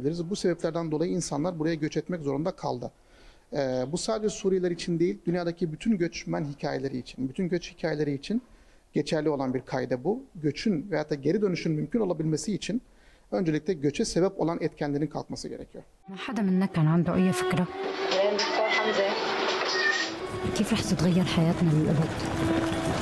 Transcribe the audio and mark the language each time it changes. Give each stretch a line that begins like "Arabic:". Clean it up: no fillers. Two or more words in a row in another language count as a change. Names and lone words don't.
Turkish: Bu sebeplerden dolayı insanlar buraya göç etmek zorunda kaldı. Bu sadece Suriyeliler için değil, dünyadaki bütün göçmen hikayeleri için, bütün göç hikayeleri için geçerli olan bir kaide bu. Göçün veyahut da geri dönüşün mümkün olabilmesi için öncelikle göçe sebep olan etkenlerin kalkması gerekiyor.
Arabic: حدا منا كان عنده أي فكرة كيف رح تتغير حياتنا للأبد؟